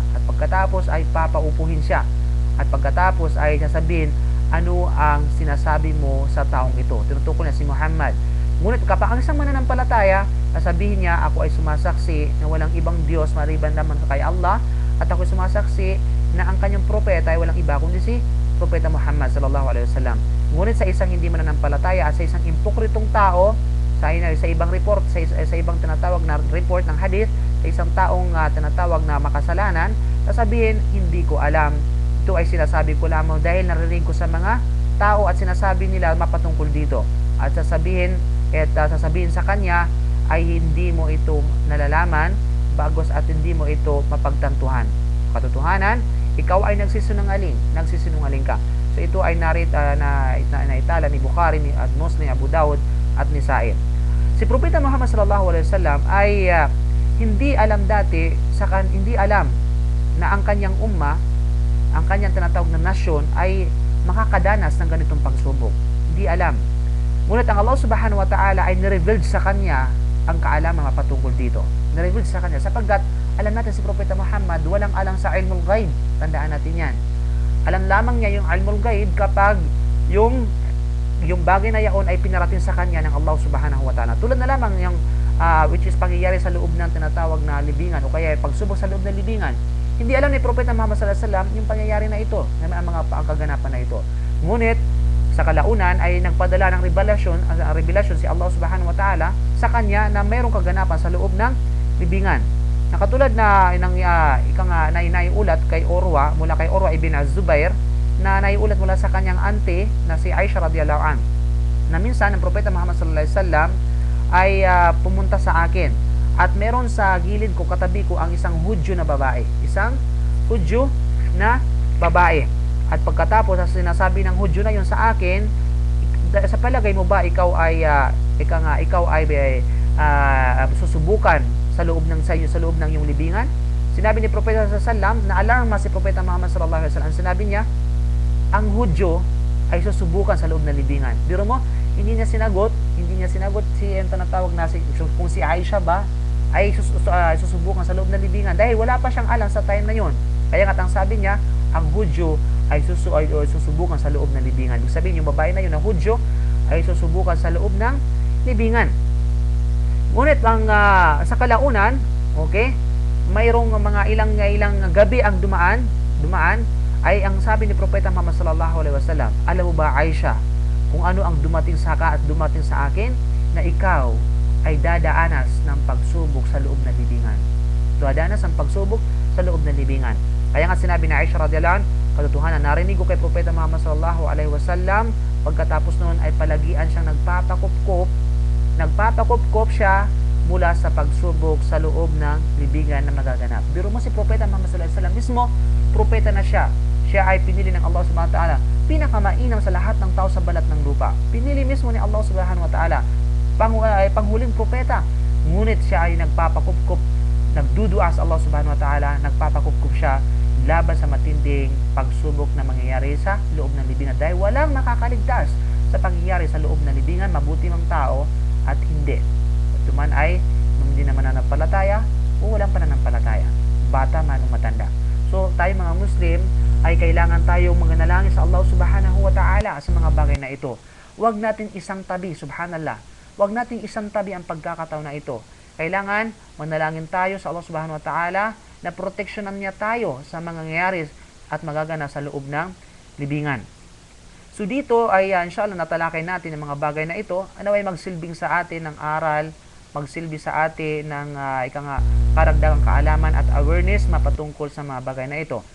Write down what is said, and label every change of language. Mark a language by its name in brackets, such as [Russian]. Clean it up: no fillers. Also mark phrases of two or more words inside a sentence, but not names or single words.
[Filipino] At pagkatapos ay papaupuhin siya. At pagkatapos ay sasabihin, ano ang sinasabi mo sa taong ito? Tinutukoy niya si Muhammad. Ngunit kapag ang isang mananampalataya, sasabihin niya, ako ay sumasaksi na walang ibang Diyos maliban lamang kay Allah, at ako ay sumasaksi na ang kanyang propeta ay walang iba kundi si Propeta Muhammad [Arabic] صلى الله عليه وسلم. [Filipino] Ngunit sa isang hindi mananampalataya at sa isang impokritong tao, sa ibang report, sa ibang tinatawag na report ng hadith, sa isang taong tinatawag na makasalanan, sasabihin, hindi ko alam. Ito ay sinasabi ko lamang dahil naririnig ko sa mga tao at sinasabi nila mapatungkol dito. At sasabihin sa kanya ay hindi mo ito nalalaman bagos at hindi mo ito mapagtantuhan. Katotohanan, ikaw ay nagsisinungaling ka. So ito ay naitala ni Bukhari, ni Muslim, Abu Dawud at Nisa'i. Si Propeta Muhammad [Arabic] صلى الله عليه وسلم [Filipino] ay hindi alam na ang kanyang umma, ang kanyang tinatawag na nasyon ay makakadanas ng ganitong pagsubok. Hindi alam. Ngunit ang Allah [Arabic] سبحانه وتعالى [Filipino] ay nirevealed sa kanya ang kaalaman mapatungkol dito. Nirevealed sa kanya sapagkat alam natin si Propeta Muhammad walang alam sa [Arabic] علم الغيب. [Filipino] Tandaan natin yan. Alam lamang niya yung [Arabic] علم الغيب [Filipino] kapag yung bagay na yaon ay pinarating sa kanya ng Allah [Arabic] سبحانه وتعالى. [Filipino] Tulad na lamang yung [English] which is [Filipino] pangyayari sa loob ng tinatawag na libingan o kaya pagsubok sa loob ng libingan. Hindi alam ni Propeta Muhammad [Arabic] صلى الله عليه وسلم [Filipino] yung pangyayari na ito, ang kaganapan na ito. Ngunit sa kalaunan ay nagpadala ng revelasyon si Allah [Arabic] سبحانه وتعالى [Filipino] sa kanya na mayroong kaganapan sa loob ng libingan. Nakatulad na naiulat kay Urwa, mula kay Urwa ibn Az-Zubair, na naiulat mula sa kanyang auntie na si Aisha [Arabic] رضي الله عنها, [Filipino] na minsan ang Propeta Muhammad [Arabic] صلى الله عليه وسلم [Filipino] ay pumunta sa akin at meron sa gilid ko, katabi ko, ang isang Hudyo na babae. Isang Hudyo na babae. At pagkatapos sinasabi ng Hudyo na yun sa akin, sa palagay mo ba ikaw ay susubukan sa loob ng iyong libingan? Sinabi ni Propeta [Arabic] صلى الله عليه وسلم, [Filipino] na alarma si Propeta Muhammad [Arabic] صلى الله عليه وسلم. [Filipino] Sinabi niya, ang Hudyo ay susubukan sa loob ng libingan. Biro mo, hindi niya sinagot si ang tinatawag na kung si Aisha ba ay susubukan sa loob ng libingan dahil wala pa siyang alam sa time na yon. Kaya nga ang sabi niya, ang Hudyo ay susubukan sa loob ng libingan. Ibig sabihin, yung babae na yun, ang Hudyo, ay susubukan sa loob ng libingan. Ngunit sa kalaunan, okay, mayroong mga ilang gabi ang dumaan ay ang sabi ni Propeta Muhammad [Arabic] صلى الله عليه وسلم, [Filipino] alam mo ba Aisha, kung ano ang dumating sa ka at dumating sa akin, na ikaw ay dadaanas ng pagsubok sa loob ng libingan. Dadanas ang pagsubok sa loob ng libingan. Kaya nga sinabi ni Aisha [Arabic] رضي الله عنها, [Filipino] katotohanan, narinig ko kay Propeta Muhammad [Arabic] صلى الله عليه وسلم, [Filipino] pagkatapos noon ay palagian siyang nagpapakupkop siya mula sa pagsubok sa loob ng libingan na magaganap. Biro mo si Propeta Muhammad [Arabic] صلى الله عليه وسلم [Filipino] mismo, propeta na siya. Siya ay pinili ng Allah [Arabic] سبحانه وتعالى, [Filipino] pinakamainam sa lahat ng tao sa balat ng lupa. Pinili mismo ni Allah [Arabic] سبحانه وتعالى, [Filipino] panghuling propeta. Ngunit siya ay nagpapakupkop, nagdudua sa Allah [Arabic] سبحانه وتعالى, [Filipino] nagpapakupkop siya laban sa matinding pagsubok na mangyayari sa loob ng libingan. Dahil walang makakaligtas sa pangyayari sa loob ng libingan, mabuti mang tao at hindi. Ito man ay hindi naman nananampalataya o walang pananampalataya, bata man o matanda. So tayo mga Muslim ay kailangan tayong mananalangin sa Allah [Arabic] سبحانه وتعالى [Filipino] sa mga bagay na ito. Huwag natin isang tabi, subhanallah, huwag natin isang tabi ang pagkakataon na ito. Kailangan manalangin tayo sa Allah [Arabic] سبحانه وتعالى [Filipino] na proteksyonan niya tayo sa mga nangyayari at magaganap sa loob ng libingan. So dito ay inshallah natalakay natin ang mga bagay na ito, ano ay magsilbing sa atin ng aral, magsilbi sa atin ng karagdagang kaalaman at awareness mapatungkol sa mga bagay na ito.